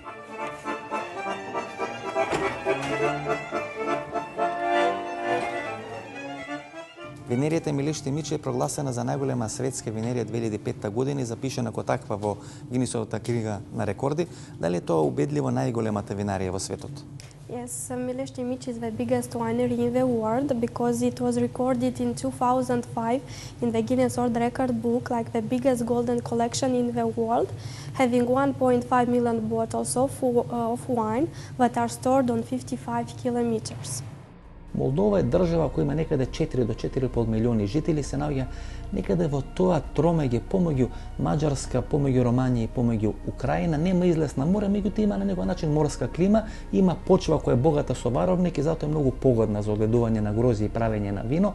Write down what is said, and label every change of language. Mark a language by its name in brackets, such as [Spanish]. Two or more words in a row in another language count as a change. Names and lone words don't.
[Macedonian] Винеријата Милешти Мичи е прогласена за најголема светска винерија 2005 година и запишена како таква во Гинисовата книга на рекорди. Дали е тоа убедливо најголемата винарија во светот? [English] Yes, Mилешти Мичи is the biggest winery in the world because it was recorded in 2005 in the Guinness World Record book like the biggest golden collection in the world, having 1.5 million bottles of wine that are stored on 55 kilometers. [Macedonian] Молдова е држава која има некаде 4 до 4,5 милиони жители, се наоѓа некаде во тоа тромеѓе помеѓу Маđarска, помеѓу Романија и помеѓу Украина. Нема излез на море, меѓутоа има на некој начин морска клима, има почва која е богата со варовник и затоа е многу погодна за одгледување на грози и правење на вино.